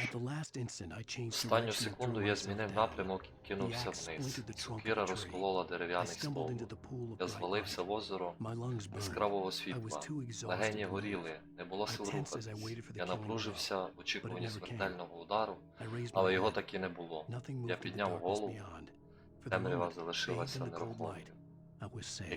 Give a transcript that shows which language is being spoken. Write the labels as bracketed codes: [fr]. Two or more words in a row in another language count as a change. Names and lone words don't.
[en] At the last instant, I changed [uk] Останню [en] direction and [uk] секунду [en] threw [uk] я [en] myself [uk] змінив [en] down. [uk] напрямок і кинувся [en] The axe [uk] вниз. [en] splintered the trunk of [uk] Сокира [en] the tree. [uk] розколола [en] I [uk] дерев'яний [en] stumbled [uk] стовбур. [en] into the pool of [uk] Я [en] bright [uk] звалився в [en] light. [uk] озеро [en] My lungs burned. [uk] яскравого [en] I [uk] світла. [en] was too exhausted [uk] Легені [en] to [uk] горіли, не було [en] I [uk] сил [en] tensed as I [uk] рухатись. [en] waited for the [uk] Я [en] killing [uk] напружився в [en] But [uk] очікуванні [en] it never came. [uk] смертельного удару, [en] I raised [uk] але [en] my [uk] його [en] head. [uk] таки не було. [en] Nothing moved [uk] Я [en] in the [uk] підняв [en] darkness [uk] голову, [en] beyond. For the [uk] темрява [en] moment, [uk] залишилася [en] bathed in the cold [uk] нерухомою. [en] light, I was safe.